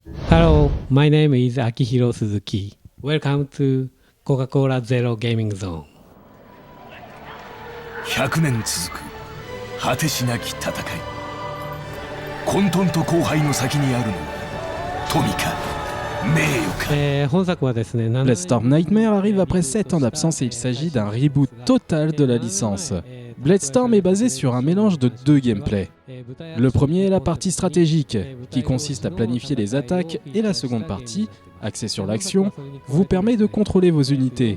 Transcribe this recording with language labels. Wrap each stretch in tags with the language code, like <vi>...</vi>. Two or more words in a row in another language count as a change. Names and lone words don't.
<en>Hello, my name is Akihiro Suzuki. Welcome to Coca-Cola Zero Gaming Zone.</en> <ja>100 年続く果てしなき戦い。混沌と荒廃の先にあるのは富か名誉か。本作はですね、</ja> <fr>Bloodstorm Nightmare arrive après 7 ans d'absence et il s'agit d'un reboot total de la licence. Bloodstorm est basé sur un mélange de deux gameplays. Le premier est la partie stratégique, qui consiste à planifier les attaques, et la seconde partie, axée sur l'action, vous permet de contrôler vos unités.</fr>